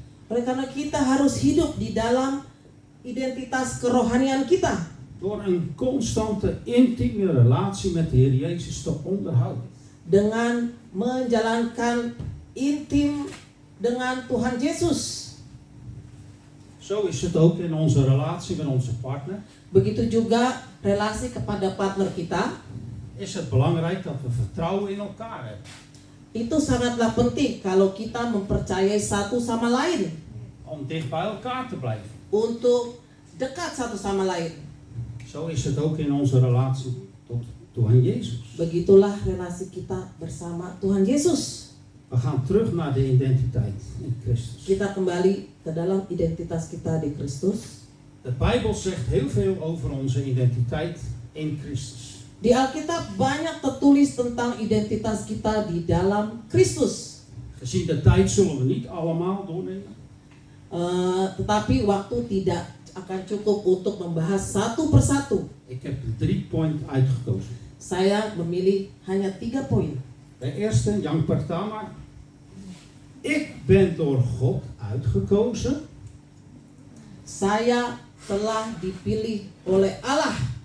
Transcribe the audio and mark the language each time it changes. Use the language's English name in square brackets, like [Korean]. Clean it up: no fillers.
[Indonesian] oleh karena kita harus hidup di dalam identitas kerohanian kita [Dutch] door een constante, intieme relatie met de Heer Jezus te onderhouden. [Indonesian] dengan menjalankan intim dengan Tuhan Yesus. [Dutch] Zo is het ook in onze relatie met onze partner. [Indonesian] Begitu juga relasi kepada partner kita, [Dutch] Is het belangrijk dat we vertrouwen in elkaar hebben. [Indonesian] itu sangatlah penting kalau kita mempercayai satu sama lain [Dutch] Om dicht bij elkaar te blijven. [Indonesian] untuk dekat satu sama lain. [Dutch] Zo is het ook in onze relatie tot Tuhan Jezus. [Indonesian] Begitulah relasi kita bersama Tuhan Yesus. [Dutch] We gaan terug naar de identiteit in Christus. [Indonesian] Kita kembali ke dalam identitas kita di Kristus. [Dutch] De Bijbel zegt heel veel over onze identiteit in Christus. [Indonesian] Di Alkitab banyak tertulis tentang identitas kita di dalam Kristus. [Dutch] Gezien de tijd zullen we niet allemaal doornemen. [Indonesian] Tetapi waktu tidak akan cukup untuk membahas satu persatu. [Dutch] Ik heb 3 pointen uitgekozen. [Indonesian] Saya memilih hanya 3 poin. [Dutch] De eerste, [Indonesian] yang pertama. [Dutch] Ik ben door God uitgekozen. [Indonesian] Saya telah dipilih oleh Allah,